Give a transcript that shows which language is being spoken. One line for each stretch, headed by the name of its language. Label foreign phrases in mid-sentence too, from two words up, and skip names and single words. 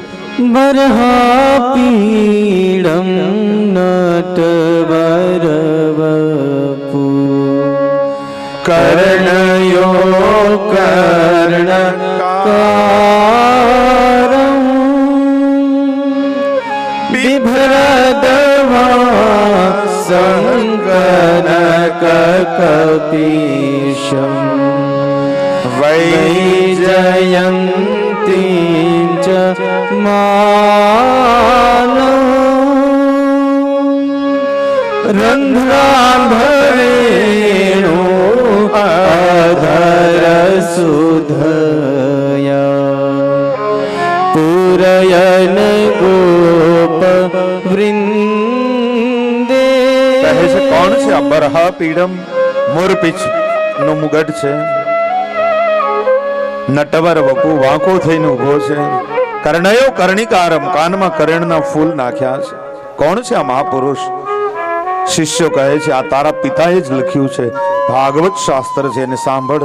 Sanskrit: બરહા પીડમ નટવર વપુ કર્ણયો કર્ણકારમ બિભ્રદવા संकनक कपीशं वैजयन्ती च मानम् रन्ध्राभरेणो अधर सुधया पूरयन गोप वृंदे।
Gujarati: કહે છે કોણ છે આ
Sanskrit: બરહા પીડમ?
Gujarati: મોરપીછ નો મુગટ છે,
Sanskrit: નટવર વપુ
Gujarati: વાંકો થઈને ઉભો છે,
Sanskrit: કર્ણયો કર્ણિકારમ
Gujarati: કાનમાં કરણના ફૂલ નાખ્યા છે. કોણ છે આ મહાપુરુષ? શિષ્યો કહે છે આ તારા પિતાએ જ લખ્યું છે, ભાગવત શાસ્ત્ર છે, એને સાંભળ.